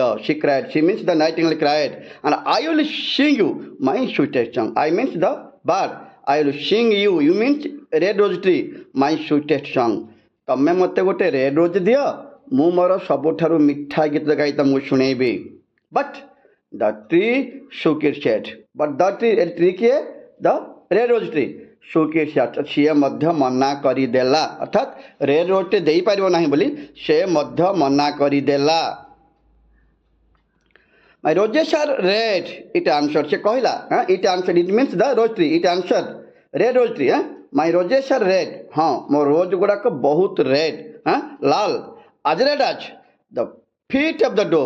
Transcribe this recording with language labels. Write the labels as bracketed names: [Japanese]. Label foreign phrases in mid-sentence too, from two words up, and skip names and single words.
[English] She cried, she means the nightingale cried, and I will sing you my sweetest song. I means the bird, I will sing you, you means red rose tree, my sweetest song. [Odia] ତମେ ମୋତେ ଗୋଟେ [English] red rose [Odia] ଦିଅ, ମୁଁ ମୋର ସବୁଠାରୁ ମିଠା ଗୀତ ଗାଇ ତମକୁ ଶୁଣେଇବି। [English] But the tree shook its head, but the tree କିଏ? The red rose tree shook its head, [Odia] ସିଏ ମଧ୍ୟ ମନା କରିଦେଲା। ଅର୍ଥାତ୍ ରେଡ୍ ରୋଜ୍ଟେ ଦେଇପାରିବ ନାହିଁ ବୋଲି ସେ ମଧ୍ୟ ମନା କରିଦେଲା। [English] My roses are red, it answered, [Odia] ସେ କହିଲା। [English] It answered, it means the rose tree, it answered red rose tree, ଇଟ୍ ଆନ୍ସର୍ଡ ରେଡ୍ ରୋଜ୍ ଟ୍ରି। My roses are red, [Odia] ହଁ ମୋ ରୋଜ୍ ଗୁଡ଼ାକ ବହୁତ ରେଡ୍, ଲାଲ, [English] as red as the feet of the dove.